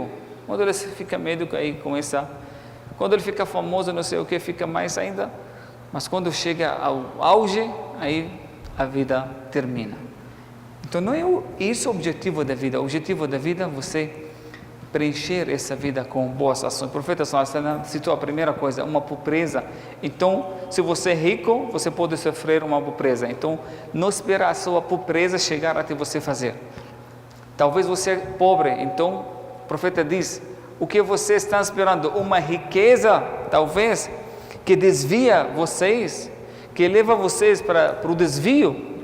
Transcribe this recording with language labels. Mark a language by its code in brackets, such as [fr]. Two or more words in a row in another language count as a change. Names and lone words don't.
[pt] Quando ele fica médico, aí começa... Quando ele fica famoso, não sei o que, fica mais ainda. Mas quando chega ao auge, aí a vida termina. Então não é esse o objetivo da vida. O objetivo da vida é você preencher essa vida com boas ações. O profeta [ar] صلى الله عليه وسلم [pt] citou a primeira coisa, uma pobreza. Então, se você é rico, você pode sofrer uma pobreza. Então, não espera a sua pobreza chegar até você fazer. Talvez você é pobre, então o profeta diz, o que você está esperando? Uma riqueza, talvez, que desvia vocês, que leva vocês para o desvio.